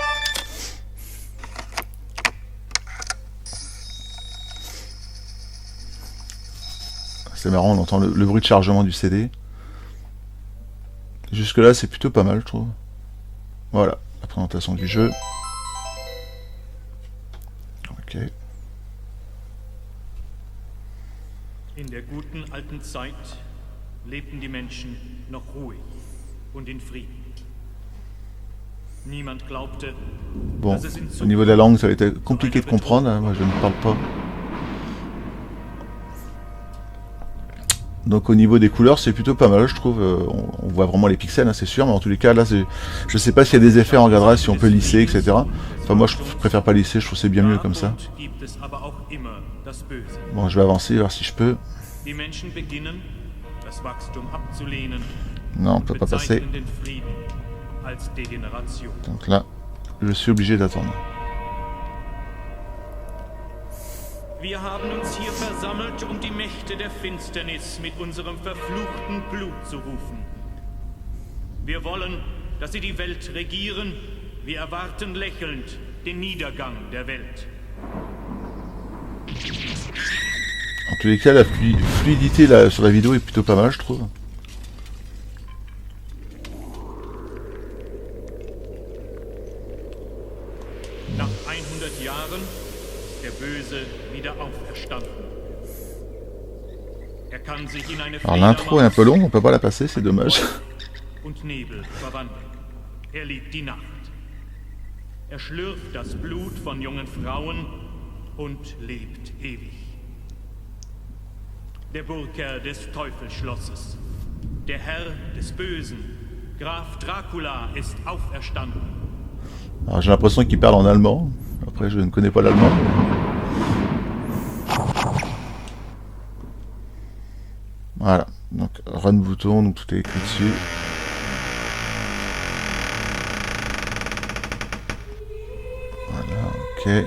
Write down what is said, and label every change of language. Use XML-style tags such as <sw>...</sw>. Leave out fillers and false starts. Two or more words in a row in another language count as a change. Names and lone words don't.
<fr>C'est marrant, on entend le bruit de chargement du CD. Jusque là, c'est plutôt pas mal, je trouve. Voilà, la présentation du jeu. Ok.</fr> <de>In der guten alten Zeit lebten die Menschen noch ruhig und in Frieden. Niemand glaubte,</de> <fr>Bon,</fr> <de>dass es in</de> <fr>au niveau de la langue, ça va être compliqué de comprendre, hein. Moi je ne parle pas. Donc au niveau des couleurs, c'est plutôt pas mal, je trouve. On voit vraiment les pixels, hein, c'est sûr, mais en tous les cas, là, je sais pas s'il y a des effets, on regardera si on peut lisser, etc. Enfin, moi, je préfère pas lisser, je trouve que c'est bien mieux comme ça.</fr> <de>gibt es aber auch immer das Böse.</de> <fr>Bon, je vais avancer, voir si je peux.</fr> <de>Die Menschen beginnen, das Wachstum abzulehnen</de> <fr>Non, on</fr> <de>und</de> <fr>peut pas passer.</fr> <de>bezeichnen den Frieden als Degeneration.</de> <fr>Donc là, je suis obligé d'attendre.</fr> <de>Wir haben uns hier versammelt, um die Mächte der Finsternis mit unserem verfluchten Blut zu rufen. Wir wollen, dass sie die Welt regieren. Wir erwarten lächelnd den Niedergang der Welt.</de> <fr>En tous les cas, la fluidité là, sur la vidéo est plutôt pas mal, je trouve.</fr> <de>Nach 100 Jahren ist der Böse wieder auferstanden. Er kann sich in eine</de> <fr>Alors l'intro est un peu longue, on peut pas la passer, c'est dommage.</fr> <de>und Nebel verwandeln. Er liebt die Nacht. Er schlürft das Blut von jungen Frauen und lebt ewig. Der Burgherr des Teufelsschlosses, der Herr des Bösen, Graf Dracula ist auferstanden.</de> <fr>Alors j'ai l'impression qu'il parle en allemand. Après, je ne connais pas l'allemand. Voilà, donc run bouton, donc tout est écrit dessus. Voilà, ok.</fr>